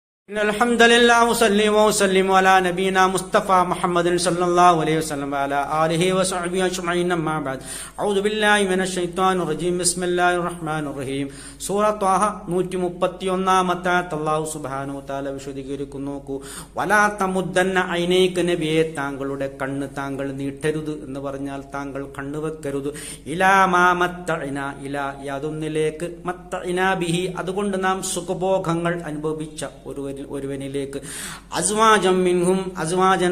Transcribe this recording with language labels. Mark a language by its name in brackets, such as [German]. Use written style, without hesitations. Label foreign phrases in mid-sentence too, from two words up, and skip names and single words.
[Arabic] الحمد لله وصلي وسلم على نبينا مصطفى محمد صلى الله عليه وسلم وعلى آله وصحبه أجمعين أما بعد أعوذ بالله من الشيطان الرجيم بسم الله الرحمن الرحيم സൂറ ത്വാഹ 131 الله سبحانه وتعالى വിശദീകരിക്കുന്നു. ولا تمدن عينيك [Malayalam] നബിയെ, താങ്കളുടെ കണ്ണ് താങ്കൾ നീട്ടരുത് എന്ന് പറഞ്ഞാൽ താങ്കൾ കണ്ണ് വെക്കരുത്. [Arabic] إلى ما متعنا, ഇലാ യാതൊന്നിലേക്ക്, متعنا به [Malayalam] അതുകൊണ്ട് നാം സുഖഭോഗങ്ങൾ അനുഭവിച്ച ഒരുവനിലേക്ക്, [Arabic] أزواجا منهم أزواجا